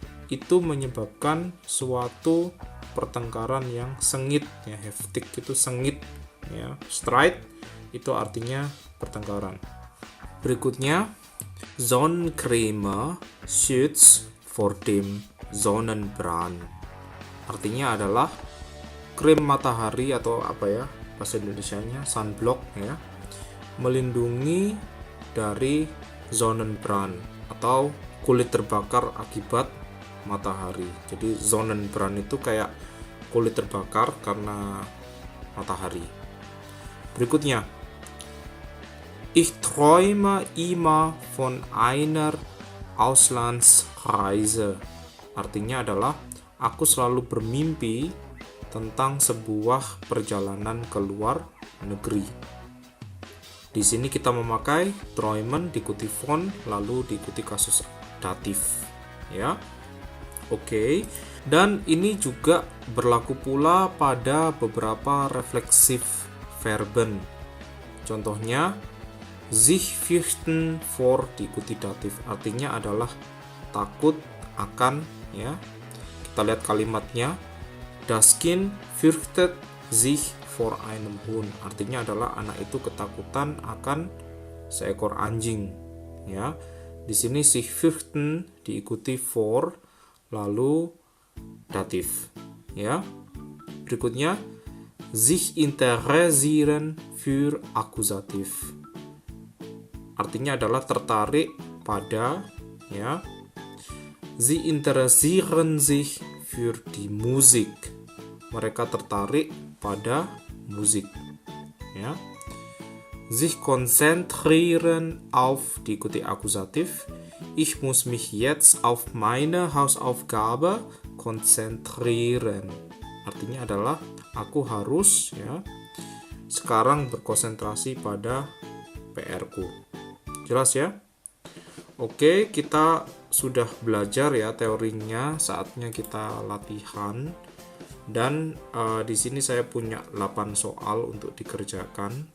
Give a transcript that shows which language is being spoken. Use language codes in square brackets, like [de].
[id] Itu menyebabkan suatu pertengkaran yang sengit ya. Heftig itu sengit ya. Streit itu artinya pertengkaran. Berikutnya, [de] Sonnencreme schützt vor dem Sonnenbrand. [id] Artinya adalah krim matahari atau apa ya bahasa Indonesianya, sunblock ya, melindungi dari Sonnenbrand atau kulit terbakar akibat matahari. Jadi Sonnenbrand itu kayak kulit terbakar karena matahari. Berikutnya, [de] ich träume immer von einer Auslandsreise. [id] Artinya adalah aku selalu bermimpi tentang sebuah perjalanan ke luar negeri. Di sini kita memakai träumen diikuti von lalu diikuti kasus datif ya. Oke. Dan ini juga berlaku pula pada beberapa refleksif verben. Contohnya sich fürchten vor diikuti datif, artinya adalah takut akan ya. Kita lihat kalimatnya. [de] Das Kind fürchtet sich vor einem Hund, [id] artinya adalah anak itu ketakutan akan seekor anjing ya. Di sini sich fürchten diikuti vor lalu datif ya. Berikutnya sich interessieren für Akkusativ. Artinya adalah tertarik pada ya. [de] Sie interessieren sich für die Musik. [id] Mereka tertarik pada musik ya. Sich konzentrieren auf diikuti Akkusativ. [de] Ich muss mich jetzt auf meine Hausaufgabe konzentrieren. [id] Artinya adalah aku harus ya sekarang berkonsentrasi pada PR-ku. Jelas ya? Oke, kita sudah belajar ya teorinya, saatnya kita latihan. Dan di sini saya punya 8 soal untuk dikerjakan.